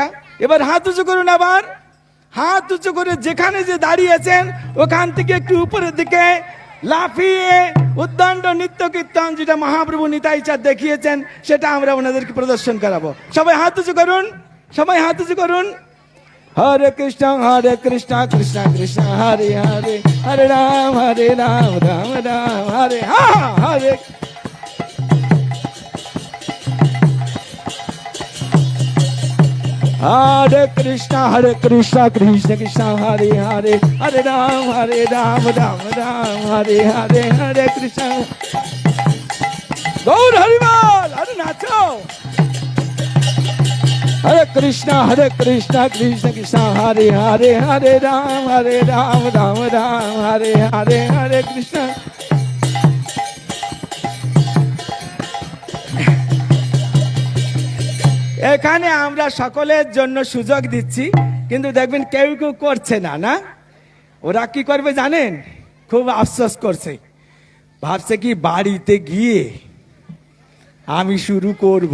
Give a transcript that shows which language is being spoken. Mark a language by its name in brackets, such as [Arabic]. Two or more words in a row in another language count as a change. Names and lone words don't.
[Bangla] এবার হাত উঁচু করুন, আবার হাত উঁচু করে যেখানে যে দাঁড়িয়েছেন ওখান থেকে একটু উপরের দিকে লাফিয়ে উদ্দণ্ড নৃত্য কীর্তন, যেটা মহাপ্রভু নিতাই চাঁদ দেখিয়েছেন, সেটা আমরা ওনাদেরকে প্রদর্শন করাবো। সবাই হাত উঁচু করুন, সবাই হাত উঁচু করুন। হরে কৃষ্ণ কৃষ্ণ কৃষ্ণ হরে হরে, হরে রাম রাম রাম হরে হরে। [Hindi] हरे कृष्णा कृष्ण कृष्ण हरे हरे, हरे राम राम राम हरे हरे, हरे कृष्ण। गौर हरिवाल, अरे नाचो। हरे कृष्णा कृष्ण कृष्ण हरे हरे, हरे राम राम राम हरे हरे, हरे कृष्ण। [Bangla] এখানে আমরা সকলের জন্য সুযোগ দিচ্ছি, কিন্তু দেখবেন কেউ কেউ করছে না। না, ওরা কি করবে জানেন? খুব আফসোস করছে, ভাবছে কি বাড়িতে গিয়ে আমি শুরু করব।